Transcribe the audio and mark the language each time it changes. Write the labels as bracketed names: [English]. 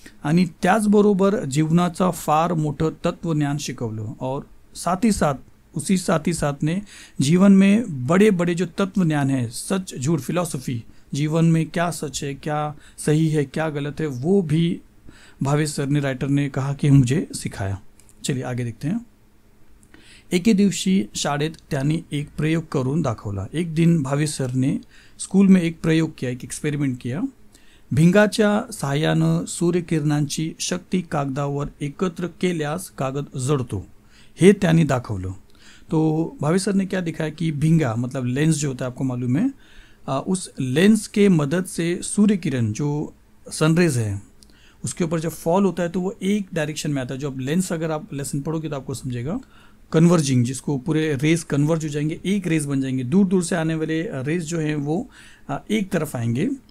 [Marathi] आणि त्याचबरोबर जीवनाचा फार मोठं तत्वज्ञान शिकवलं, [Hindi] और साथ ही साथ ने जीवन में बड़े बड़े जो तत्व ज्ञान है, सच झूठ, फिलॉसफी, जीवन में क्या सच है, क्या सही है, क्या गलत है, वो भी भावे सर ने, राइटर ने कहा कि मुझे सिखाया। चलिए आगे देखते हैं। [Marathi] एके दिवशी शाळेत त्यांनी एक प्रयोग करून दाखवला। [Hindi] एक दिन भावे सर ने स्कूल में एक प्रयोग किया, एक एक्सपेरिमेंट किया। [Marathi] भिंगाच्या सहाय्यानं सूर्यकिरणांची शक्ती कागदावर एकत्र केल्यास कागद जळतो, हे त्यांनी दाखवलं। [Hindi] तो भावे सर ने क्या दिखाया कि भिंगा मतलब लेंस जो होता है, आपको मालूम है, उस लेंस के मदद से सूर्य किरण जो सनरेज है उसके ऊपर जब फॉल होता है तो वो एक डायरेक्शन में आता है। जो अब लेंस अगर आप लेसन पढ़ोगे तो आपको समझेगा, कन्वर्जिंग, जिसको पूरे रेज कन्वर्ज हो जाएंगे, एक रेज बन जाएंगे, दूर दूर से आने वाले रेज जो हैं वो एक तरफ आएंगे।